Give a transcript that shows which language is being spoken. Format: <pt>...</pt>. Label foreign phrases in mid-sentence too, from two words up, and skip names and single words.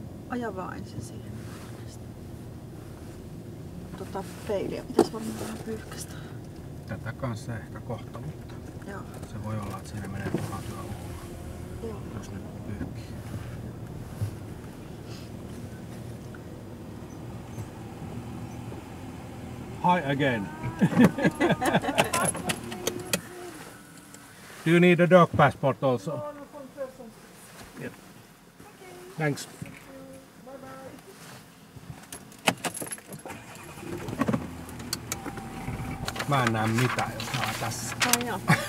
<fi>Aja vaan ensin siihen. Peiliä pitäisi varmaan vähän pyyhkästä. Tätä kanssa ehkä kohta, mutta Joo. se voi olla, että siinä menee turhaa työvoimaa, Joo. jos nyt pyyhkii.</fi> <en>Hi again. Do you need a dog passport also? Yep. Thanks.</en> <fi>Mä en näe mitään, jos mä oon tässä. Ai joo.</fi>